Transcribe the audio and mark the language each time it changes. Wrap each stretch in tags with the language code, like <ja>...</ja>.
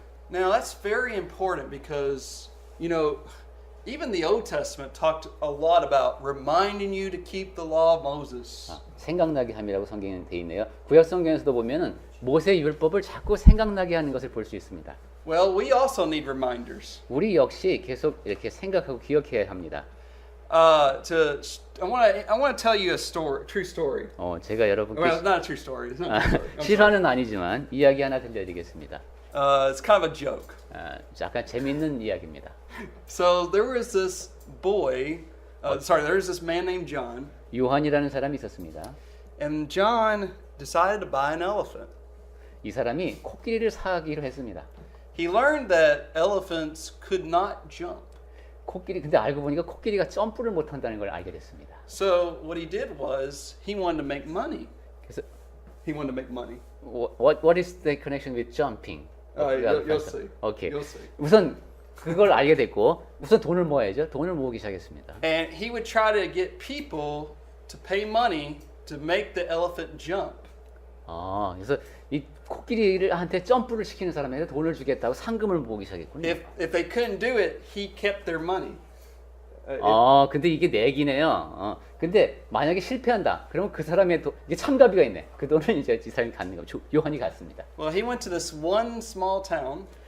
<en>Now that's very important because, even the Old Testament talked a lot about reminding you to keep the law of Moses.</en> <ko>생각나게 함이라고 성경에 돼 있네요. 구약 성경에서도 보면은 모세 율법을 자꾸 생각나게 하는 것을 볼 수 있습니다.</ko> <en>Well, we also need reminders.</en> <ko>우리 역시 계속 이렇게 생각하고 기억해야 합니다.</ko> <en>I want to tell you a story, true story.</en> <ko>제가 여러분께</ko> <en>Well, not a true story. It's not a true story. I'm sorry.</en> <ko>실화는 아니지만 이야기 하나 들려드리겠습니다.</ko> <en>It's kind of a joke.</en> <ko>약간 재밌는 이야기입니다.</ko> <en>So there was this boy. There was this man named John,</en> <ko>요한이라는 사람이 있었습니다.</ko> <en>and John decided to buy an elephant.</en> <ko>이 사람이 코끼리를 사기로 했습니다.</ko> <en>He learned that elephants could not jump.</en> <ko>근데 알고 보니까 코끼리가 점프를 못 한다는 걸 알게 됐습니다.</ko> <en>So what he did was he wanted to make money.</en> <ko>그래서</ko> <en>He wanted to make money. what is the connection with jumping? You'll see. 오케이. You'll see.</en> <ko>우선 그걸 알게 됐고 우선 돈을 모아야죠. 돈을 모으기 시작했습니다.</ko> <en>And he would try to get people to pay money to make the elephant jump.</en> <ko>그래서 이 코끼리한테 점프를 시키는 사람에게 돈을 주겠다고 상금을 모으기 시작했군요.</ko> <en>If they couldn't do it, he kept their money.</en> <ko>근데 이게 내기네요. 근데 만약에 실패한다. 그러면 그 사람의 이게 참가비가 있네. 그 돈은 이제 이 사람이 갖는 거죠. 요한이 갖습니다.</ko> <en>Well, he went to this one small town,</en>